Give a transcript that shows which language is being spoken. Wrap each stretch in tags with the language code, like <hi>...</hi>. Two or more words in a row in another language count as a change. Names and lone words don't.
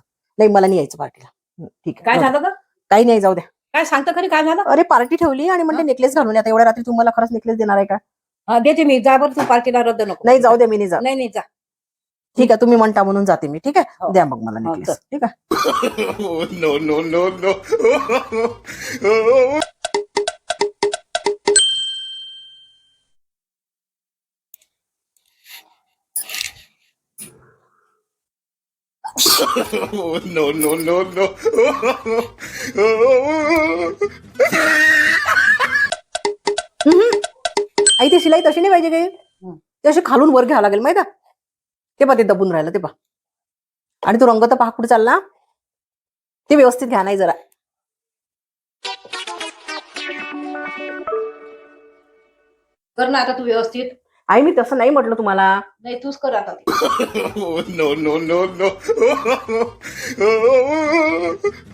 <mr>नाही, मला नाही यायचं पार्टीला. ठीक आहे. काय झालं ग? काही नाही, जाऊ द्या. काय सांगतं खरी काय झालं? अरे पार्टी ठेवली आणि म्हणते नेकलेस घालून या. आता एवढ्या रात्री तुम्हाला खरंच नेकलेस देणार आहे का? देते मी. जा बरं तू पार्टीला रद्द नको. नाही, जाऊ द्या, मी नाही जात. नाही नाही जा. ठीक आहे, तुम्ही म्हणता म्हणून जाते मी. ठीक आहे, हो. द्या मग मला हो, नेकलेस. ठीक आहे.</mr> <en>Oh, no, no, no, no. Oh, no, no, no, no.</en> <mr>आई ती शिलाई तशी नाही पाहिजे काही. ते अशी खालून वर घ्यावं लागेल माहिती. ते पा ते दबून राहिलं ते पा. आणि तो रंग तर पहा कुठे चालला. ते व्यवस्थित घ्या नाही जरा. कर ना आता तू व्यवस्थित. आई मी तसं नाही म्हटलं तुम्हाला. नाही तूच कर आता.</mr> <en>Oh, no, no, no, no.</en>